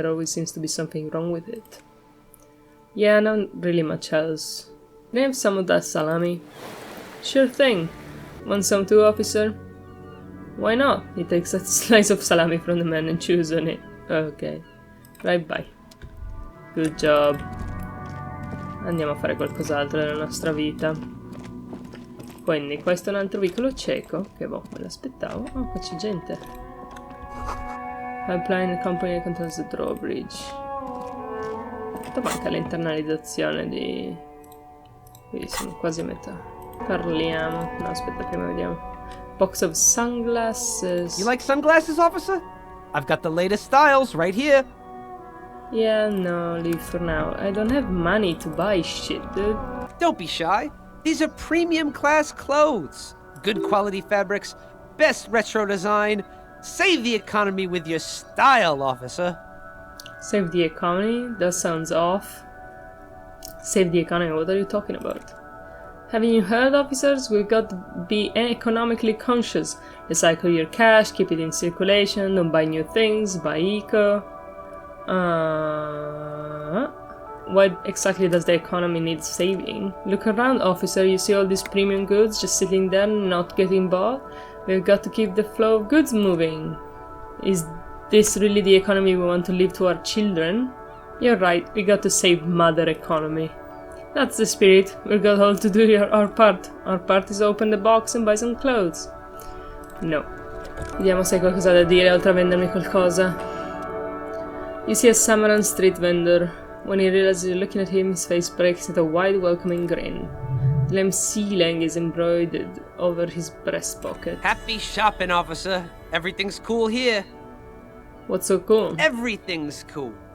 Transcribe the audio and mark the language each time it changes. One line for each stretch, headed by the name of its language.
English: There always seems to be something wrong with it. Yeah, not really much else. Can I have some of that salami? Sure thing. Want some too, officer? Why not? He takes a slice of salami from the man and chews on it. Ok. Right, bye. Good job.
Italian: Andiamo a fare qualcos'altro nella nostra vita. Quindi, questo è un altro vicolo cieco. Che boh, me l'aspettavo. Oh, qua c'è gente.
English: Pipeline company controls the drawbridge.
Italian: Quanto manca l'internalizzazione di... Qui siamo quasi a metà. Parliamo. No, aspetta, prima vediamo.
English: Box of sunglasses. You like sunglasses, officer? I've got the latest styles right here. Yeah, no, leave for now. I don't have money to buy shit, dude. Don't be shy. These are premium class clothes. Good quality fabrics, best retro design. Save the economy with your style, officer. Save the economy? That sounds off. Save the economy? What are you talking about? Haven't you heard, officers? We've got to be economically conscious. Recycle your cash, keep it in circulation, don't buy new things, buy eco. Why exactly does the economy need saving? Look around, officer, you see all these premium goods just sitting there not getting bought? We've got to keep the flow of goods moving. Is this really the economy we want to leave to our children? You're right, we got to save mother economy. That's the spirit. We've got all to do our part. Our part is open the box and buy some clothes. No.
Italian: Vediamo se hai qualcosa da dire oltre a vendermi qualcosa.
English: You see a Samaran street vendor. When he realizes you're looking at him, his face breaks into a wide, welcoming grin. The name Sealang is embroidered over his breast pocket. Happy shopping, officer. Everything's cool here. What's so cool? Everything's cool.